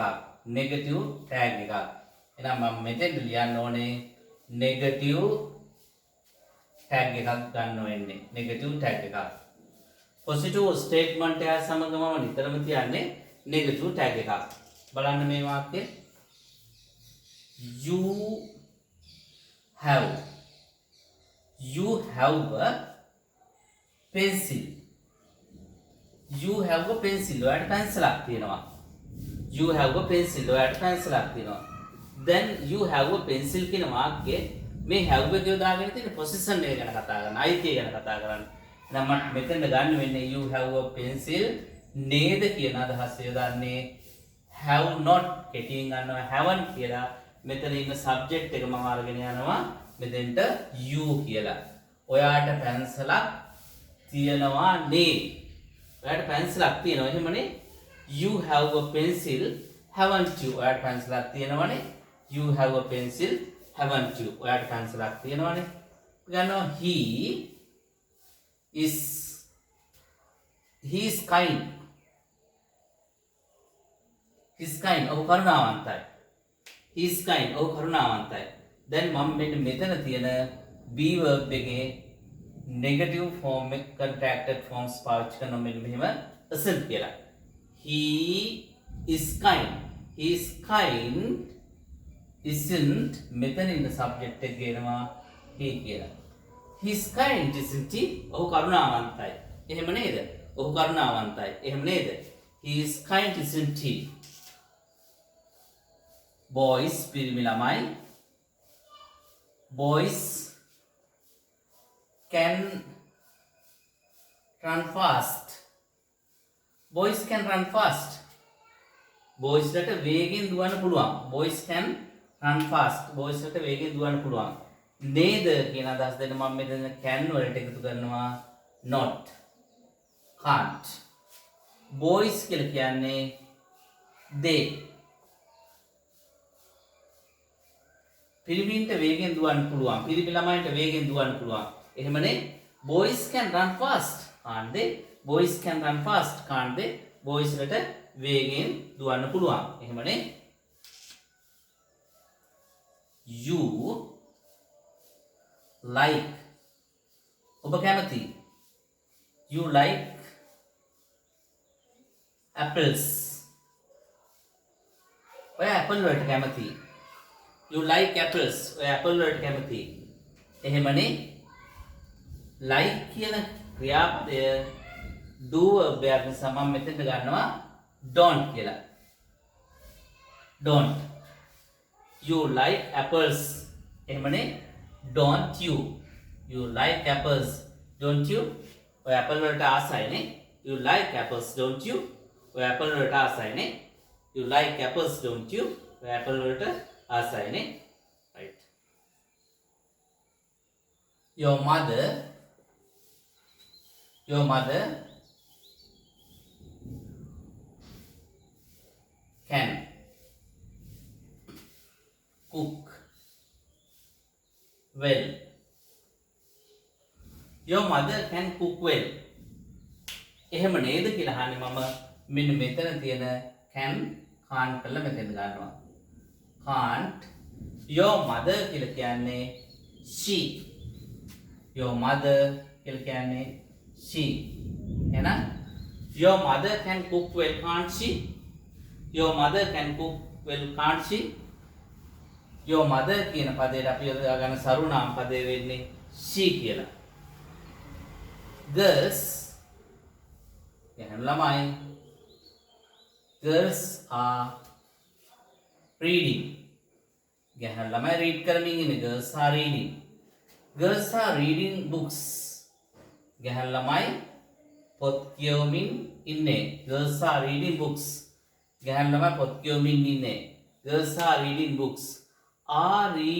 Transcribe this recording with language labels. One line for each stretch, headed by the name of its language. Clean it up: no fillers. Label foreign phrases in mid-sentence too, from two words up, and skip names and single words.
English: negative tag
Sinhala: එකක්. එහෙනම් මම මෙතෙන් ලියන්න ඕනේ
English: negative tag
Sinhala: එකක් ගන්න වෙන්නේ.
English: negative tag
Sinhala: එකක්.
English: positive statement
Sinhala: එක සමග මම නිතරම තියන්නේ
English: negative tag
Sinhala: එකක්. බලන්න මේ වාක්‍යය.
English: You have a pencil. You have a pencil.
Sinhala: ඔයාට පැන්සලක් තියෙනවා.
English: You have a pencil.
Sinhala: ඔයාට පැන්සලක් තියෙනවා.
English: Then you have a pencil
Sinhala: කියන වාක්‍යයේ මේ have එක යොදාගෙන තියෙන position එක ගැන කතා කරන, අයිතිය ගැන කතා කරන්න. එහෙනම් මට මෙතෙන්ද ගන්න වෙන්නේ
English: you have a pencil
Sinhala: නේද කියන අදහස යොදන්නේ
English: have not
Sinhala: කෙටියෙන් ගන්නවා haven't කියලා. මෙතන ඉන්න subject එක මම අරගෙන යනවා මෙතෙන්ට you කියලා. ඔයාට පැන්සලක් තියෙනවා නේ. ඔයාට පැන්සලක් තියෙනවා එහෙමනේ.
English: You have a pencil haven't you?
Sinhala: ඔයාට පැන්සලක් තියෙනවනේ.
English: You have a pencil haven't you?
Sinhala: ඔයාට පැන්සලක් තියෙනවනේ. ගන්නවා
English: he is kind. He's kind.
Sinhala: ඔහු කරුණාවන්තයි.
English: He is kind.
Sinhala: ඔහු කරුණාවන්තයි. දැන් මම මෙතන තියෙන
English: be verb
Sinhala: එකේ
English: negative form
Sinhala: එක
English: contracted forms
Sinhala: පාවිච්චි කරනවා මෙන්න මෙහෙම isn't කියලා.
English: He is kind. He is kind isn't
Sinhala: මෙතන ඉන්න subject එක ගේනවා he කියලා.
English: He is kind isn't he?
Sinhala: ඔහු කරුණාවන්තයි. එහෙම නේද? ඔහු කරුණාවන්තයි. එහෙම නේද?
English: He is kind isn't he?
Sinhala: Boys පිරිමි ළමයි.
English: Boys can run fast. Boys can run fast. Boys
Sinhala: ලට වේගෙන් දුවන්න පුළුවන්.
English: Boys can run fast. Boys
Sinhala: ලට වේගෙන් දුවන්න පුළුවන්. නේද කියන අදහස් දෙන්න මම මෙතන can වලට එකතු කරනවා not.
English: Can't. Boys
Sinhala: කියලා කියන්නේ
English: they.
Sinhala: පිරිමින්ට වේගෙන් දුවන්න පුළුවන්. පිරිමි ළමයින්ට වේගෙන් දුවන්න පුළුවන්. එහෙමනේ
English: boys can run fast. Can't they? Boys can run fast. Can't they? Boys
Sinhala: ලට වේගෙන් දුවන්න පුළුවන්.
English: එහෙමනේ you like
Sinhala: ඔබ කැමති
English: you like apples
Sinhala: ඔය apple වලට කැමති
English: you like apples ඔය
Sinhala: apple වලට කැමති එහෙමනේ like කියන ක්‍රියාපදය
English: do verb
Sinhala: එකක් නිසා මම මෙතෙන්ට ගන්නවා
English: don't කියලා don't you like apples එහෙමනේ don't you like apples don't you
Sinhala: ඔය apple වලට ආසයිනේ
English: you like apples don't you
Sinhala: ඔය apple වලට ආසයිනේ
English: you like apples don't you
Sinhala: ඔය apple වලට ආසයිනේ
English: right your mother can cook well your mother can cook well
Sinhala: එහෙම නේද කියලා අහන්නේ මම මෙන්න මෙතන තියෙන
English: can can't
Sinhala: කරලා මෙතෙන් ගන්නවා
English: can't your mother
Sinhala: කියලා කියන්නේ
English: she your mother
Sinhala: කියලා කියන්නේ
English: she එහෙනම් your mother can cook well can't she your mother can cook well can't she your mother
Sinhala: කියන පදයට අපි යොදා ගන්න සරුනාම පදේ වෙන්නේ she කියලා
English: girls ළමයි girls are reading ළමයි read
Sinhala: කරමින් ඉන්නේ
English: girls are reading books
Sinhala: ළමයි පොත් කියවමින් ඉන්නේ
English: girls are reading books
Sinhala: ළමයි පොත් කියවමින් ඉන්නේ
English: girls are reading books are